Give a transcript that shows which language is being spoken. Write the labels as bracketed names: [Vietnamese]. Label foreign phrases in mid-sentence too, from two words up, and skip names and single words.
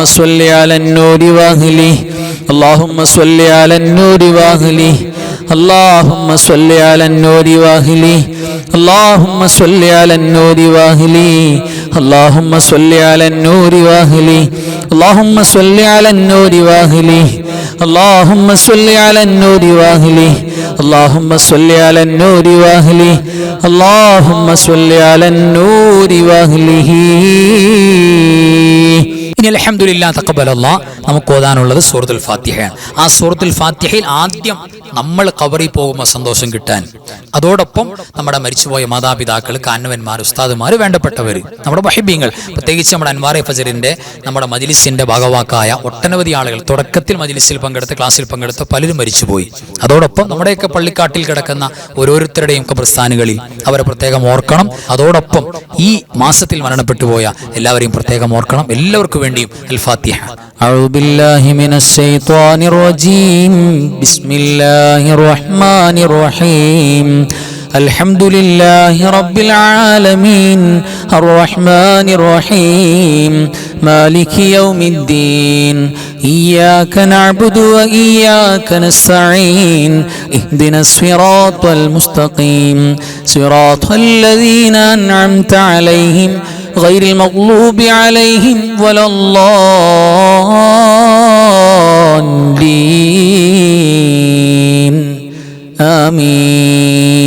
[Arabic] صل على النور واهله اللهم صل على النور واهله اللهم صل على النور واهله اللهم صل على النور واهله اللهم صل على النور واهله اللهم صل على النور واهله اللهم صل على النور واهله اللهم صل على النور واهله اللهم صل على النور واهله [Malayalam] ഇനി [Arabic] الحمد لله تقبل الله [Malayalam] നമുക്ക് ഓതാനുള്ളത് സൂറത്തുൽ ഫാത്തിഹയാണ്. ആ സൂറത്തുൽ ഫാത്തിഹയിൽ ആദ്യം നമ്മൾ ഖബറിൽ പോകുമ്പോൾ സന്തോഷം കിട്ടാൻ, അതോടൊപ്പം നമ്മുടെ മരിച്ചുപോയ മാതാപിതാക്കൾ, കാരണവന്മാർ, ഉസ്താദുമാർ, വേണ്ടപ്പെട്ടവർ, നമ്മുടെ വഹിബീങ്ങൾ, പ്രത്യേകിച്ച് നമ്മുടെ അൻവാറെ ഫജറിന്റെ നമ്മുടെ മജ്ലിസിന്റെ ഭാഗവാക്കായ ഒട്ടനവധി ആളുകൾ തുടക്കത്തിൽ മജ്ലിസിൽ പങ്കെടുത്ത് ക്ലാസ്സിൽ പങ്കെടുത്ത് പലരും മരിച്ചുപോയി. അതോടൊപ്പം നമ്മുടെയൊക്കെ പള്ളിക്കാട്ടിൽ കിടക്കുന്ന ഓരോരുത്തരുടെയും ഖബർസ്ഥാനുകളിൽ അവരെ പ്രത്യേകം ഓർക്കണം. അതോടൊപ്പം ഈ മാസത്തിൽ മരണപ്പെട്ടു പോയ എല്ലാവരെയും പ്രത്യേകം ഓർക്കണം. എല്ലാവർക്കും വേണ്ടിയും അൽ ഫാത്തിഹ. [Arabic] أعوذ بالله من الشيطان الرجيم. بسم الله الرحمن الرحيم. الحمد لله رب العالمين الرحمن الرحيم مالك يوم الدين إياك نعبد وإياك نستعين اهدنا الصراط المستقيم صراط الذين أنعمت عليهم غير المغلوب عليهم ولا الضالين آمين.